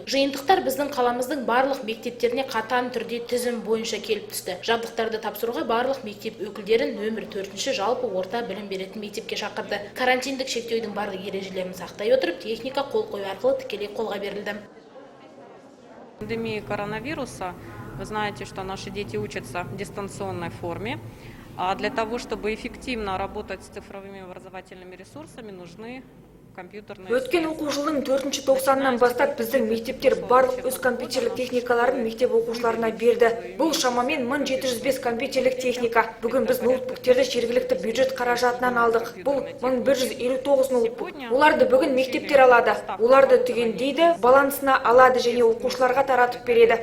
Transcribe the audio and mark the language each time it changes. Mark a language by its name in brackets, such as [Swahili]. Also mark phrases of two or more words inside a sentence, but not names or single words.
[Kazakh] Жиынтықтар біздің қаламыздың барлық мектептеріне қатаң түрде тізім бойынша келіп түсті. Жабдықтарды тапсыруға барлық мектеп өкілдерін нөмір 4-ші жалпы орта білім беретін мектепке шақырды. Карантиндік шектеудің барлық ережелерін сақтай отырып, техника қол қою арқылы тікелей қолға берілді. [Russian] Пандемия коронавируса, вы знаете, что наши дети учатся в дистанционной форме. А для того, чтобы эффективно работать с цифровыми образовательными ресурсами, нужны компьютерные... [Kazakh] Өткен оқу жылының 4-ші тоқсаннан бастап біздің мектептер барлық өз компьютерлік техникаларын мектеп оқушыларына берді. Бұл шамамен 1705 компьютерлік техника. Бүгін біз ноутбуктерді жергілікті бюджет қаражатынан алдық. Бұл 1159 ноутбук. Оларды бүгін мектептер алады. Оларды түгендейді, балансына алады және оқушыларға таратып береді.